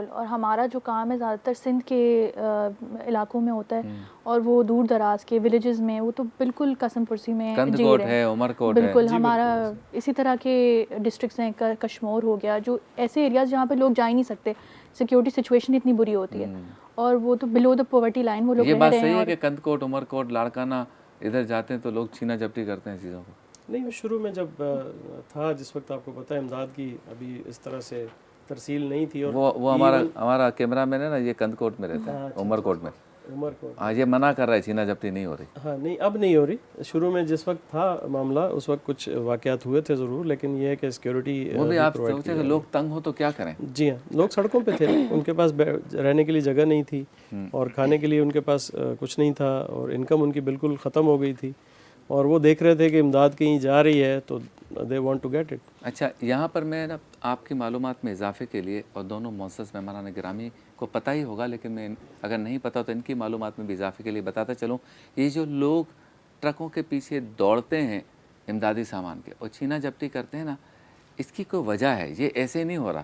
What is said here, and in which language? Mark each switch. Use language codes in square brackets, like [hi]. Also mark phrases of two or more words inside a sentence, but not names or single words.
[ur] اور ہمارا جو کام ہے زیادہ تر سندھ کے علاقوں میں ہوتا ہے اور وہ دور دراز کے ولیجز میں، وہ تو بالکل کسمپرسی میں کندکوٹ ہے، عمرکوٹ ہے, بالکل ہمارا اسی طرح کے ڈسٹرکٹس ہیں، کشمیر ہو گیا، جو ایسے ایریاز جہاں پہ لوگ جا ہی نہیں سکتے, [en] security situation [ur] اتنی بری ہوتی ہے اور وہ تو [en] below the poverty line [ur] وہ لوگ رہ رہے ہیں. یہ بات صحیح ہے کہ کندکوٹ، عمرکوٹ، لاڑکانہ ادھر جاتے ہیں تو لوگ چھینا جھپٹی کرتے ہیں چیزوں کو? نہیں، وہ شروع میں جب تھا، جس وقت آپ کو پتا ہے امداد کی ابھی اس طرح سے ترسیل نہیں تھی اور وہ ہمارا [en] camera man [ur] ہے نا، یہ کندکوٹ میں رہتا ہے، عمرکوٹ میں. ہاں، یہ منع کر رہا ہے، چھینا جھپٹی نہیں ہو رہی. ہاں نہیں، اب نہیں ہو رہی. شروع میں جس وقت تھا معاملہ اس وقت کچھ واقعات ہوئے تھے ضرور، لیکن یہ ہے کہ سیکیورٹی وہ بھی آپ سوچے کہ لوگ تنگ ہو تو کیا کریں? جی ہاں، لوگ سڑکوں پہ تھے، ان کے پاس رہنے کے لیے جگہ نہیں تھی اور کھانے کے لیے ان کے پاس کچھ نہیں تھا اور انکم ان کی بالکل ختم ہو گئی تھی اور وہ دیکھ رہے تھے کہ امداد کہیں جا رہی ہے تو [en] they want to get it. [ur] اچھا، یہاں پر میں نا آپ کی معلومات میں اضافے کے لیے، اور دونوں معزز مہمانان گرامی کو پتا ہی ہوگا، لیکن میں اگر نہیں پتا تو ان کی معلومات میں بھی اضافے کے لیے بتاتا چلوں، یہ جو لوگ ٹرکوں کے پیچھے دوڑتے ہیں امدادی سامان کے اور چھینا جھپٹی کرتے ہیں نا، اس کی کوئی وجہ ہے، یہ ایسے نہیں ہو رہا.